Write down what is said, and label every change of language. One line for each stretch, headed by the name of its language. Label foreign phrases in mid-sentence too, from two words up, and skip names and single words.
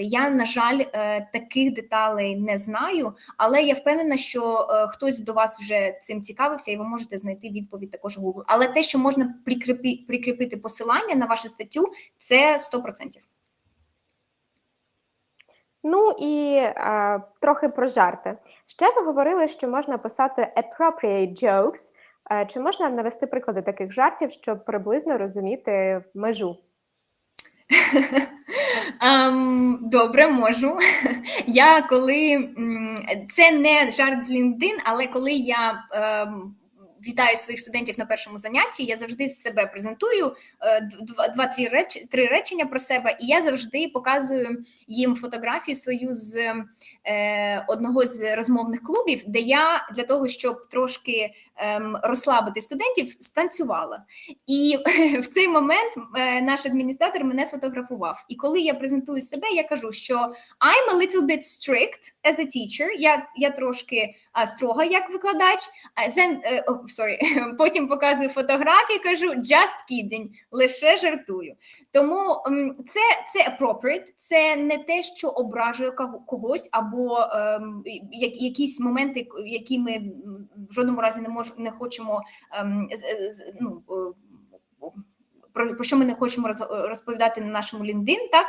Ukrainian: Я, на жаль, таких деталей не знаю, але я впевнена, що хтось до вас вже цим цікавився, і ви можете знайти відповідь також у Google. Але те, що можна прикріпити посилання на вашу статтю, це 100%. Ну і трохи про жарти. Ще ви говорили, що можна писати
English: appropriate jokes.
Ukrainian: Чи можна навести приклади таких жартів, щоб приблизно розуміти межу? Добре, можу. Це не жарт з LinkedIn, але коли я вітаю своїх студентів на першому занятті, я завжди себе презентую, 2-3 речення про себе, і я завжди показую їм фотографію свою з одного з розмовних клубів, де я для того, щоб трошки розслабити студентів, станцювала. І в цей момент наш адміністратор мене сфотографував. І коли я презентую себе, я кажу, що
English: I'm a little bit strict as a teacher,
Ukrainian: я трошки строга як викладач, потім показую фотографії, кажу
English: just kidding,
Ukrainian: лише жартую. Тому це appropriate, це не те, що ображує когось, або якісь моменти, які ми в жодному разі не хочемо, про що ми не хочемо розповідати на нашому LinkedIn, так?